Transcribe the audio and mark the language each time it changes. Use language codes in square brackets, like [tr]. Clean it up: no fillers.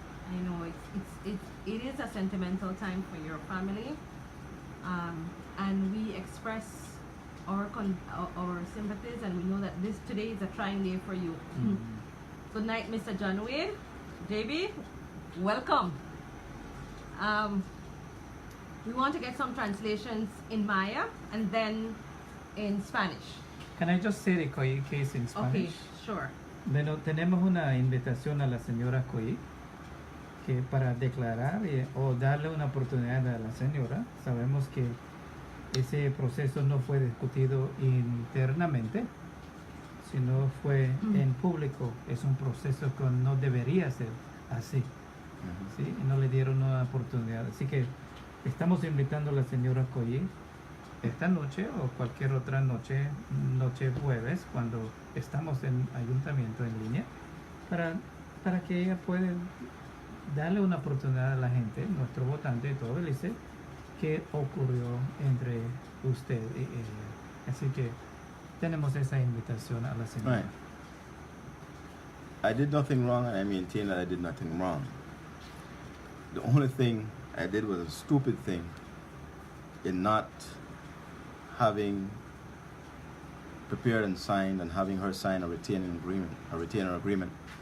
[en] I know it is a sentimental time for your family, and we express our sympathies, and we know that today is a trying day for you. Good night, Mr. John Wade. JB, welcome. We want to get some translations in Maya and then in Spanish. Can I just say the Coy case in Spanish? Okay, sure. [es] Bueno, tenemos una invitación a la señora Coy que para declarar o darle una oportunidad a la señora. Sabemos que ese proceso no fue discutido internamente, sino fue en público. Es un proceso que no debería ser así. ¿Sí? Y no le dieron una oportunidad. Así que estamos invitando a la señora Coy esta noche o cualquier otra noche jueves, cuando estamos en ayuntamiento en línea, para que ella pueda darle una oportunidad a la gente, nuestro votante y todo, y dice qué ocurrió entre usted y ella. Así que tenemos esa invitación a la señora. [en] Right. I did nothing wrong, and I maintain that I did nothing wrong. The only thing I did was a stupid thing in not having prepared and signed and having her sign a retainer agreement.